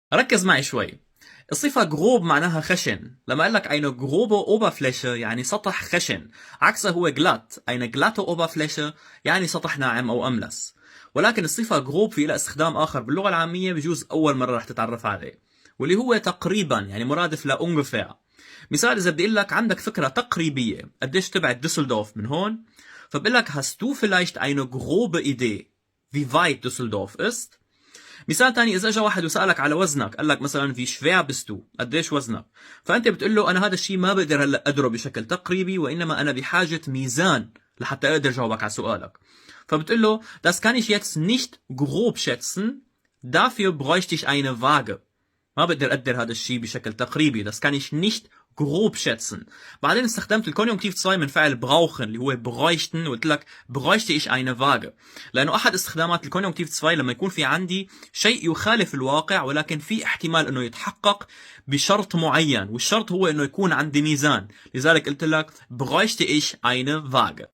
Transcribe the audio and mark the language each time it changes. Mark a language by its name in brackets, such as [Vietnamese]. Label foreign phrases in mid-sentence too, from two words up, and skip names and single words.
[Arabic] ركز معي شوي. الصفة grob معناها خشن. لما قال لك [German] eine grobe Oberfläche [Arabic] يعني سطح خشن، عكسه هو [German] glatt eine glatte Oberfläche [Arabic] يعني سطح ناعم أو أملس. ولكن الصفة grob في لها استخدام آخر باللغة العامية بجوز أول مرة رح تتعرف عليه، واللي هو تقريبا يعني مرادف ل ungefähr. مثال إذا بدي أقول لك عندك فكرة تقريبية قديش تبعد دوسلدورف من هون، فبقول لك [German] hast du vielleicht eine grobe Idee wie weit Düsseldorf ist؟ [Arabic] مثال تاني، اذا اجى واحد وسالك على وزنك، قال لك مثلا في شفيع بستو قديش وزنك، فانت بتقول له انا هذا الشيء ما بقدر هلا ادره بشكل تقريبي، وانما انا بحاجه ميزان لحتى اقدر جاوبك على سؤالك. فبتقول له [German] das kann ich jetzt nicht grob schätzen, dafür bräuchte ich eine Waage. [Arabic] ما بقدر اقدر هذا الشيء بشكل تقريبي، [German] das kann ich nicht grob schätzen. [Arabic] بعدين استخدمت الكونيونكتيف 2 من فعل brauchen اللي هو bräuchten، وقلت لك [German] bräuchte ich eine Waage، [Arabic] لانه احد استخدامات الكونيونكتيف 2 لما يكون في عندي شيء يخالف الواقع ولكن في احتمال انه يتحقق بشرط معين، والشرط هو انه يكون عندي ميزان، لذلك قلت لك [German] bräuchte ich eine Waage.